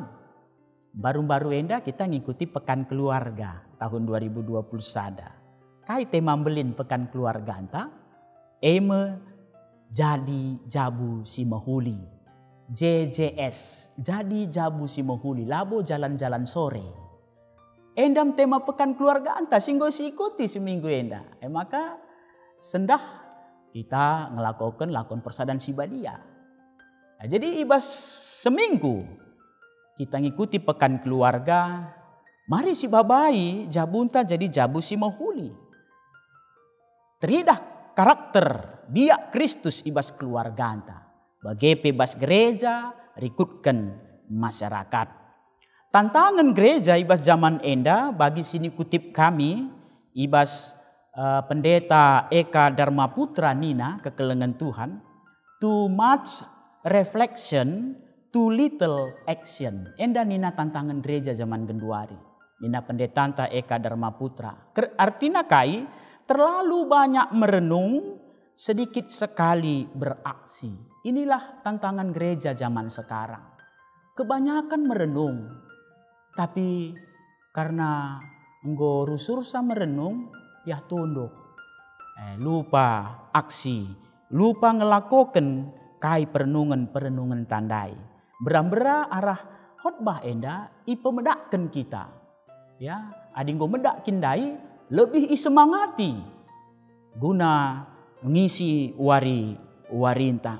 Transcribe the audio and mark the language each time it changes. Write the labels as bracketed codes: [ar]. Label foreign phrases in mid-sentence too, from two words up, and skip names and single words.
[btx] Baru-baru enda kita ngikuti pekan keluarga tahun 2020 sada. Kai tema belin pekan keluarga anta. Jadi jabu si mahuli. JJS jadi jabu si mahuli. Labo jalan-jalan sore. Endam tema pekan keluarga anta singgo si ikuti seminggu enda. Maka sendah kita ngelakukan lakon persadan sibadia. Jadi ibas seminggu kita ngikuti pekan keluarga. Mari si babai jabunta jadi jabu si mahuli. Teridah karakter biak Kristus ibas keluarga anta. Bagi bebas gereja rikutkan masyarakat. Tantangan gereja ibas zaman enda bagi sini kutip kami ibas pendeta Eka Dharma Putra Nina kekelengan Tuhan. [en] Too much reflection, too little action. [btx] Enda Nina tantangan gereja zaman genduari. Nina pendeta anta Eka Dharma Putra. [id] Artinya kai terlalu banyak merenung, sedikit sekali beraksi. Inilah tantangan gereja zaman sekarang. Kebanyakan merenung, tapi karena [btx] enggo rusursa [id] merenung, ya tunduk. [btx] Lupa aksi, lupa ngelakoken kai perenungan tandai. Berambera arah khotbah enda ipemedakken kita. Ya, adinggo medak kindai [id] lebih isemangati guna mengisi [btx] warinta.